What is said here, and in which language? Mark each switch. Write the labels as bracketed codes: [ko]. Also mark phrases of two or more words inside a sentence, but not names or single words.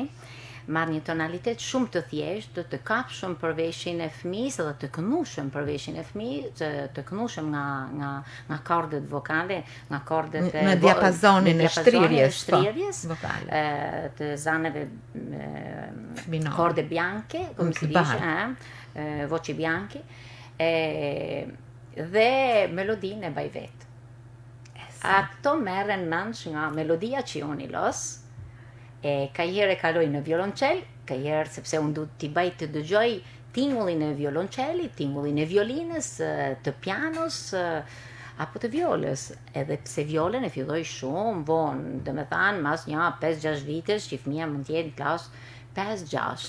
[sq] Marr një tonalitet shumë të thjeshtë, të kapshëm për veshin e fëmijës dhe të kënushëm për veshin e fëmijës, të kënushëm nga kordet vokale, nga kordet në diapazonin e shtrirjes vokale, të zaneve [it] corde bianche, come si dice, voci bianche, [sq] dhe melodinë e baj vetë. Ato merren nënç nga melodia që unë i los, e ka herë e kaloj në violoncel, ka herë sepse unë du t'i baj të dëgjoj tingullin e violoncelit, tingullin e violinës, të pianos, apo të violës, edhe pse violën e filloj shumë vonë, dhe me thanë mas një 5-6 vitesh që fëmija mund t'jetë në klasë 5-6.